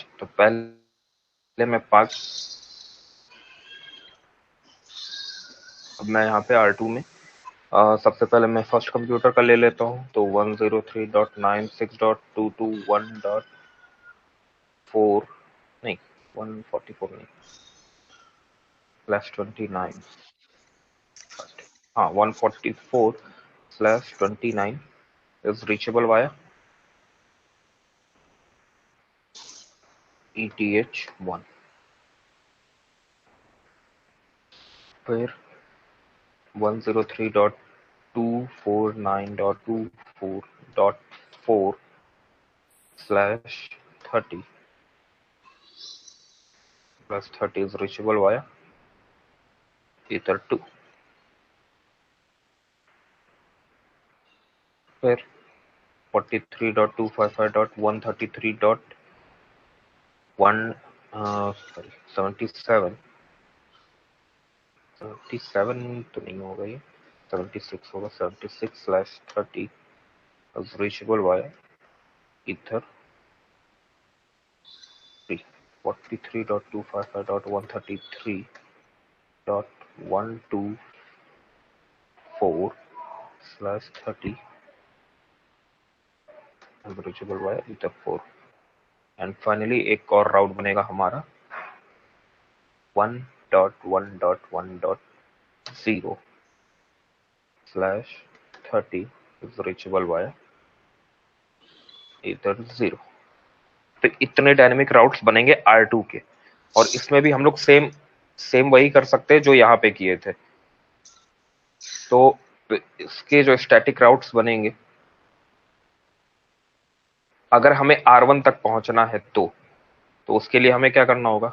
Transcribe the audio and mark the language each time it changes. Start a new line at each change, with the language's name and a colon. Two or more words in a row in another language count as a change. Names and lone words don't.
Hindi: तो पहले मैं 5, अब मैं यहाँ पे R2 में सबसे पहले मैं
English: first computer
Hindi: का ले लेता हूँ। तो 103.96.221.4 नहीं, 144 नहीं, /29, हाँ 144/29
English: is reachable via
Hindi: ETH1। फिर
English: 103.249.24.4/30 +30 is reachable via Ether2।
Hindi: फिर 43.255.133.1 77 तो नहीं होगा, ये 76 होगा।
English: 76/30 is reachable via Ether3। 43.255.133.124/30 is reachable via Ether4। and finally
Hindi: एक और राउट बनेगा हमारा 1.1.1.0/30
English: is reachable via
Hindi: Ether0। तो इतने
English: dynamic routes
Hindi: बनेंगे R2 के, और इसमें भी हम लोग सेम वही कर सकते हैं जो यहाँ पे किए थे। तो इसके जो
English: static routes
Hindi: बनेंगे, अगर हमें R1 तक पहुंचना है तो उसके लिए हमें क्या करना होगा?